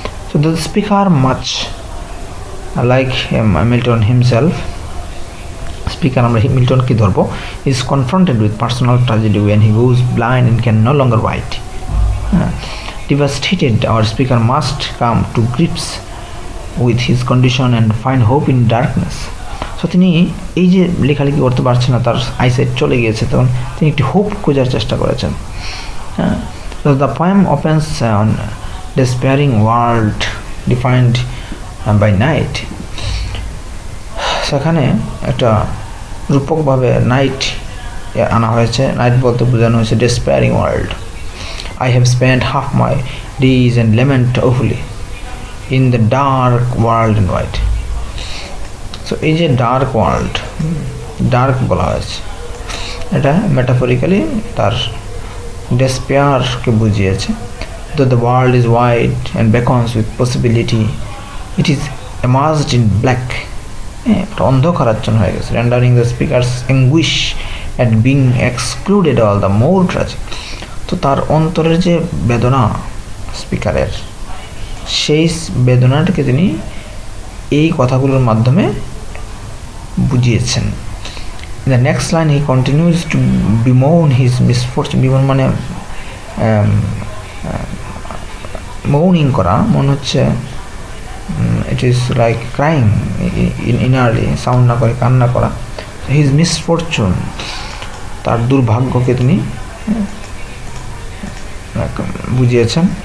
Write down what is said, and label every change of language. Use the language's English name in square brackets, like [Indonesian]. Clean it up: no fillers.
[English] So the speaker, much like Milton himself, speaker [Bangla] আমরা Milton কি ধরবো, [English] is confronted with personal tragedy when he goes blind and can no longer write. Devastated, our speaker must come to grips with his condition and find hope in darkness. So [Bangla] তিনি এই যে লেখালেখি করতে পারছেন না, তার আইসাইট চলে গিয়েছে, তখন তিনি একটি হোপ খোঁজার চেষ্টা করেছেন। [English] So the poem opens on despairing world defined by night. [Bangla] সেখানে একটা রূপকভাবে নাইট আনা হয়েছে। নাইট বলতে বোঝানো হয়েছে [English] despairing world. I have spent half my days and lament awfully in the dark world and white. So [Bangla] এই যে ডার্ক ওয়ার্ল্ড, ডার্ক বলা হয়েছে, এটা মেটাফরিক্যালি তার ডেসপেয়ারকে বুঝিয়েছে। [English] Though the world is wide and beckons with possibility, it is immersed in black. [Bangla] এটা অন্ধকারাচ্ছন্ন হয়ে গেছে, [English] rendering the speaker's anguish at being excluded all the more tragic. [Bangla] তো তার অন্তরের যে বেদনা স্পিকারের, সেই বেদনাটাকে তিনি এই কথাগুলোর মাধ্যমে বুঝিয়েছেন। [English] In the next line he continues to bemoan his misfortune. [Bangla] bemoan মানে মৌনিং করা, মনে হচ্ছে [English] it is like crying ইনারলি, [Bangla] sound না করে কান্না করা। [English] his misfortune, [Bangla] তার দুর্ভাগ্যকে তিনি বুঝিয়েছেন।